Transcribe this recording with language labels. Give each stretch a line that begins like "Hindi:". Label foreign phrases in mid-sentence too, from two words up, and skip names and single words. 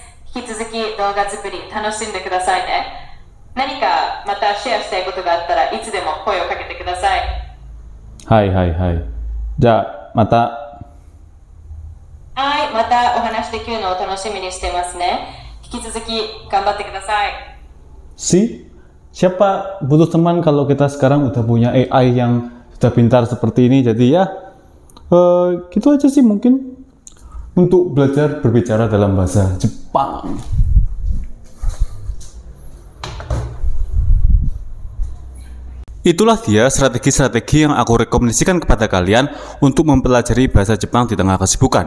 Japanese: 引き続き動画作り楽しんでくださいね。何かまたシェアしたいことがあったらいつでも声をかけてください。はいはいはい。じゃあまた。はい、またお話できるのを楽しみにしてますね。引き続き頑張ってください。
Indonesian: Siapa butuh teman kalau kita sekarang udah punya AI yang sudah pintar seperti ini. Jadi ya gitu aja sih mungkin untuk belajar berbicara dalam bahasa Jepang. Itulah dia strategi-strategi yang aku rekomendasikan kepada kalian untuk mempelajari bahasa Jepang di tengah kesibukan.